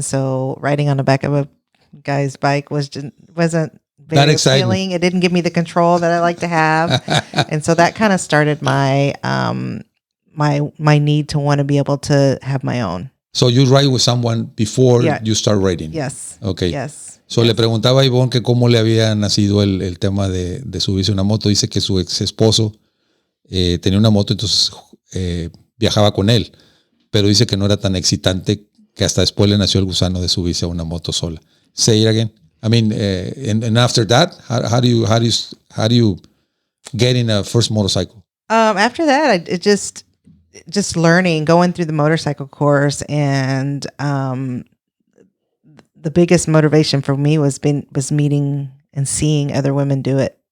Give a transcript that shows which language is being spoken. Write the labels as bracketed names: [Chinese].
[English] So riding on the back of a guy's bike wasn't very appealing. It didn't give me the control that I like to have. And so that kind of started my my need to want to be able to have my own. So you ride with someone before Yeah. you start riding. Yes. Okay. Yes. [Spanish] So le preguntaba a Yvonne que cómo le había nacido el tema de subirse a una moto. Dice que su ex esposo tenía una moto, entonces viajaba con él. Pero dice que no era tan excitante que hasta después le nació el gusano de subirse a una moto sola. [English] Say it again. I mean, and after that, how do you get in a first motorcycle? After that, it just learning, going through the motorcycle course, and the biggest motivation for me was meeting and seeing other women do it.